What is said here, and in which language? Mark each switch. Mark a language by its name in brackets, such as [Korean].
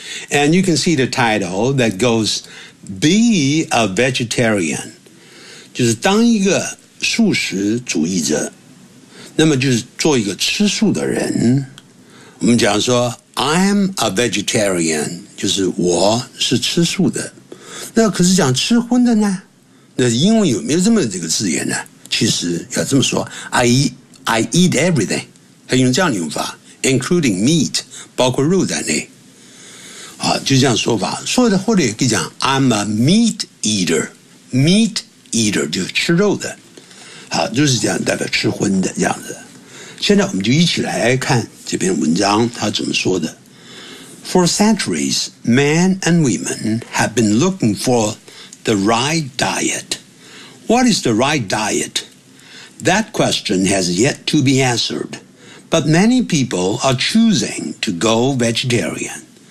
[English] And you can see the title that goes, Be a Vegetarian. [Chinese] 就是当一个素食主义者。那么就是做一个吃素的人。我们讲说 [English] I'm a vegetarian, [Chinese] 就是我是吃素的。那可是讲吃荤的呢？那英文有没有这么这个字眼呢？其实要这么说 [English] I eat everything, [Chinese] 还用这样的用法 [English] including meat, [Chinese] 包括肉在内。好，就这样说法。说的或者可以讲 [English] I'm a meat eater, meat eater [Chinese] 就是吃肉的。好，就是这样，代表吃荤的这样子。现在我们就一起来看这篇文章，他怎么说的。 [English] For centuries, men and women have been looking for the right diet. What is the right diet? That question has yet to be answered, but many people are choosing to go vegetarian.